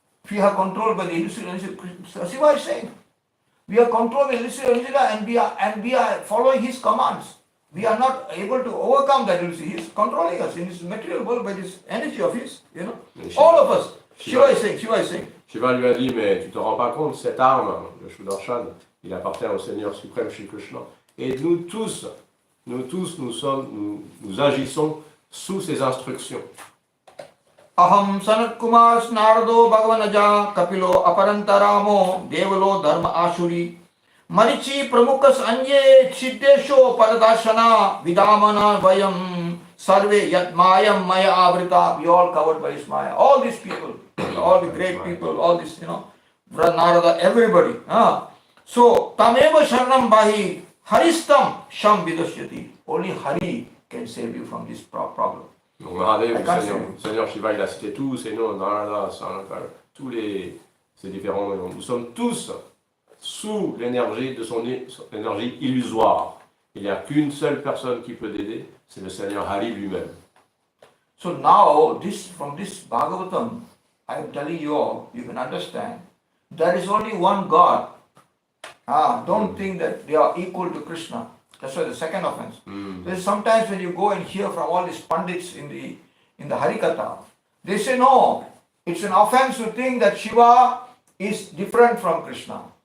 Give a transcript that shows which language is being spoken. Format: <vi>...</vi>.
<en>We are controlled by the illusory energy of Krishna. Shiva is saying, we are controlled by the illusory energy and we are following his commands. We are not able to overcome that illusory. He is controlling us in this material world by this energy of his, All of us. Shiva is saying.</en> <fr>Shiva lui a dit, mais tu te rends pas compte, cette arme, le Sudarshan, il appartient au Seigneur suprême Shri Krishna. Et nous tous, nous agissons sous ses instructions.</fr> <sa>Aham Sanat Kumar Snardo Bhagavanaja Kapilo Aparantaramo Devalo Dharma Ashuri Marichi Pramukas Anye Chiddesho Paradashana Vidamana Vayam Sarve Yat Mayam Maya Avrita.</sa> <en>We all covered by his Maya. All these people, all the great people, all this, Narada, everybody. So</en> <sa>Tameva Sharanam Bahi Haristam Sham Vidashyati.</sa> <en>Only Hari can save you from this problem.</en> <fr>Donc Mahadev, le Seigneur Shiva, il a cité tous ces noms, Narada, Sanakal, ces différents noms. Nous sommes tous sous l'énergie de son énergie illusoire. Il n'y a qu'une seule personne qui peut t'aider, c'est le Seigneur Hari lui-même.</fr> <en>So now, from this Bhagavatam, I am telling you all, you can understand, there is only one God. Don't think that they are equal to Krishna. That's why the second offense. Sometimes when you go and hear from all these pundits in the Harikatha, they say no, it's an offense to think that Shiva is different from Krishna.</en>